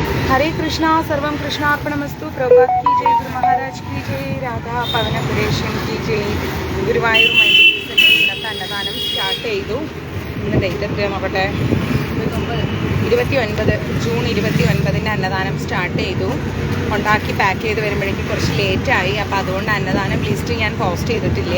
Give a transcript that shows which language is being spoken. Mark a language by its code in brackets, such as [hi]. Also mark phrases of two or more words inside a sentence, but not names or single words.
[sa] हरे कृष्णा सर्वं कृष्णार्पणमस्तु. [hi] प्रभुपाद की जय, गुरु महाराज की जय, राधा പവനപുരേഷൻ की जय. [ml] ഗുരുവായൂർ മഞ്ജരീസിൻ്റെ ഇന്നത്തെ അന്നദാനം സ്റ്റാർട്ട് ചെയ്തു. ഇന്ന് ഡേറ്റ് എത്രയാണ് നോക്കട്ടെ, 29 ജൂൺ 29 അന്നദാനം സ്റ്റാർട്ട് ചെയ്തു. ഉണ്ടാക്കി പാക്ക് ചെയ്ത് വരുമ്പോഴേക്കും കുറച്ച് ലേറ്റായി. അപ്പോൾ അതുകൊണ്ട് അന്നദാനം ലിസ്റ്റ് ഞാൻ പോസ്റ്റ് ചെയ്തിട്ടില്ല.